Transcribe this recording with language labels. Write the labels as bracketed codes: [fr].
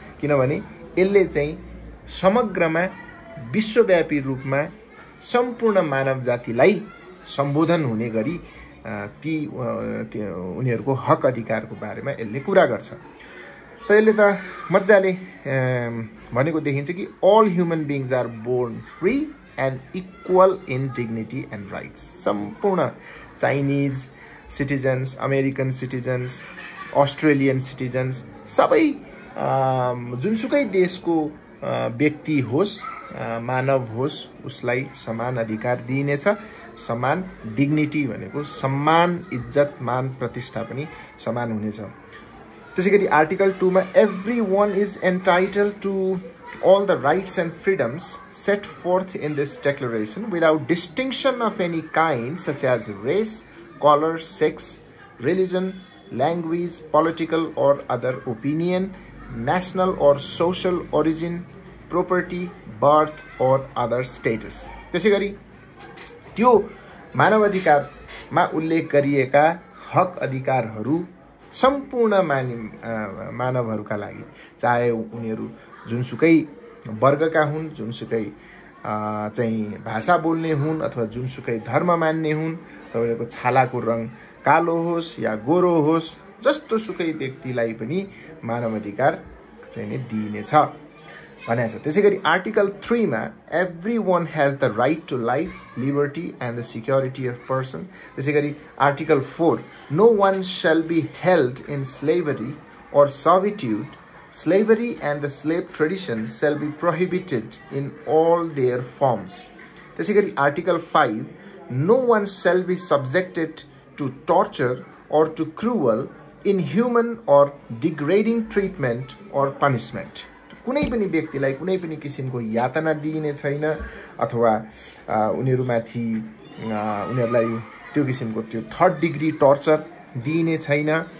[ne] किनभने यसले चाहिँ समग्रमा विश्वव्यापी रूपमा सम्पूर्ण मानव जातिलाई सम्बोधन हुने गरी ती उनीहरूको हक अधिकारको बारेमा यसले कुरा गर्छ। त यसले त मजाले भनेको देखिन्छ कि [en] all human beings are born free and equal in dignity and rights. [ne] सम्पूर्ण Chinese citizens, American citizens, Australian citizens सबै जुनसुकै देशको व्यक्ति होस्, मानव होस्, उसलाई समान अधिकार दिइनेछ। समान डिग्निटी भनेको सम्मान, इज्जत, मान, प्रतिष्ठा पनि समान हुनेछ। त्यसैगरी आर्टिकल 2 मा [en] everyone is entitled to all the rights and freedoms set forth in this declaration without distinction of any kind such as race, color, sex, religion, language, political or other opinion, national or social origin, property, birth or other status. [ne] त्यसैगरी त्यो मानव अधिकारमा उल्लेख गरिएका हक अधिकारहरू सम्पूर्ण मानवहरूका लागि, चाहे उनीहरू जुनसुकै वर्गका हुन्, जुनसुकै चाहिँ भाषा बोल्ने हुन् अथवा जुनसुकै धर्म मान्ने हुन्, उनीहरूको छालाको रङ कालो होस् या गोरो होस्, जस्तो सुकै व्यक्तिलाई पनि मानव अधिकार चाहिँ नै दिइनेछ भनेको छ। त्यसैगरी आर्टिकल 3 मा [en] everyone has the right to life, liberty and the security of person. [ne] त्यसैगरी article 4 [en] no one shall be held in slavery or servitude. Slavery and the slave tradition shall be prohibited in all their forms. [ne] त्यसैगरी article 5 [en] no one shall be subjected to torture or to cruel, inhuman or degrading treatment or punishment. [ne] कुनै पनि व्यक्तिलाई कुनै पनि किसिमको यातना दिइने छैन अथवा उनीहरूमाथि उनीहरूलाई त्यो किसिमको त्यो 3rd डिग्री टर्चर दिइने छैन।